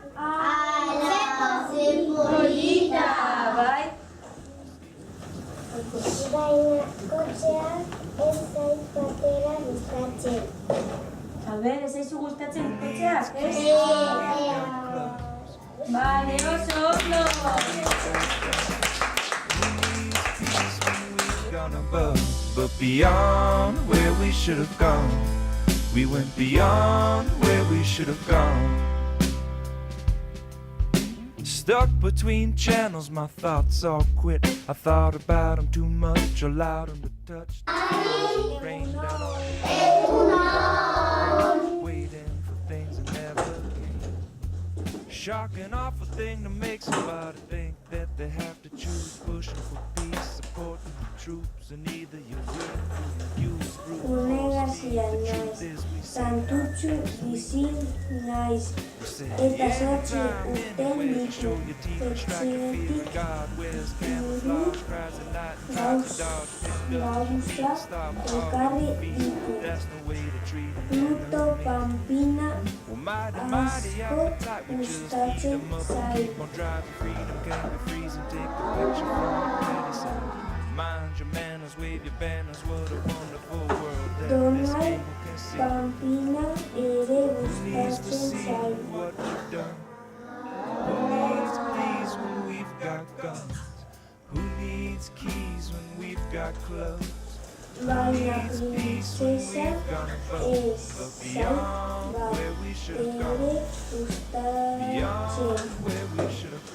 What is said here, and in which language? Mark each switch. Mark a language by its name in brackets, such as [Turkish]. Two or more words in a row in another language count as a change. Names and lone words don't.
[Basque] ¡Ze polita! Bai. Baina kotxea ez zait batera gustatzen. [Spanish] A ver, [Basque] ez zaizu gustatzen kotxeak, ez? Vale, oso ondo! [English] But beyond where we should have gone, we went beyond where we should have gone. Stuck between channels, my thoughts all quit. I thought about them too much, allowed them to touch. Rain down on me, waiting for things that never came. Shocking, awful thing to make somebody think that they have to choose. Pushing for peace, supporting the troops, and either you win or you lose. [Basque] Une Garcia naiz, santutxu bizi naiz, eta zortzi urte ditu, etxeetik gauza ekarri ditu. Pluto Pampina asko gustatzen zaigu. [English] Mind your manners, wave your banners, what a wonderful world that [Basque] Donald Pampina ere gustatzen zaigu. [English] what you've done. Who needs pleas when we've got guns? Who needs keys when we've got clothes? [Basque] Baina princesa ez zait bat ere gustatzen. [English] Where we should